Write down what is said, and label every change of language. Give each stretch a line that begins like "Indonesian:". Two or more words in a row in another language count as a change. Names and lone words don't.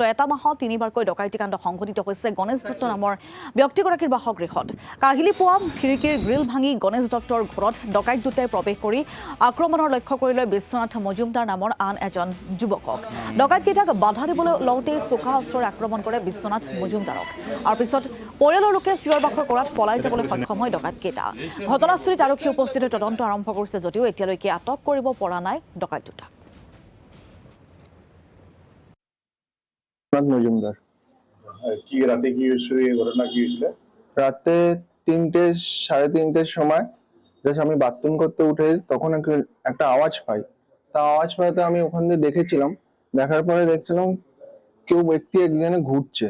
Assamese: এটা মাহত তিনিবাৰকৈ ডকাইতি কাণ্ড সংঘটিত হৈছে গণেশ দত্ত নামৰ ব্যক্তিগৰাকীৰ বাসগৃহত কাহিলি পোৱা খিৰিকীৰ গ্ৰিল ভাঙি গণেশ দত্তৰ ঘৰত ডকাইত দুটাই প্ৰৱেশ কৰি আক্ৰমণৰ লক্ষ্য কৰি লৈ বিশ্বনাথ মজুমদাৰ নামৰ আন এজন যুৱকক ডকাইতকেইটাক বাধা দিবলৈ লওঁতেই চোকা অস্ত্ৰৰে আক্ৰমণ কৰে বিশ্বনাথ মজুমদাৰক আৰু পিছত পৰিয়ালৰ লোকে চিঞৰ বাখৰ কৰাত পলাই যাবলৈ সক্ষম হয় ডকাইতকেইটা ঘটনাস্থলীত আৰক্ষী উপস্থিত হৈ তদন্ত আৰম্ভ কৰিছে যদিও এতিয়ালৈকে আটক কৰিব পৰা নাই ডকাইত দুটা
Bangla: মজুমদার কি রাতে কি হয়েছিল এই ঘটনা কি হয়েছিল? রাতে 3টে 3:30 সময় জাস্ট আমি বাথরুম করতে উঠে তখন একটা আওয়াজ পাই। তা আওয়াজ পাইতে আমি ওখান দিয়ে দেখেছিলাম, দেখার পরে দেখছিলাম কেউ ব্যক্তি একজনে ঘুরছে।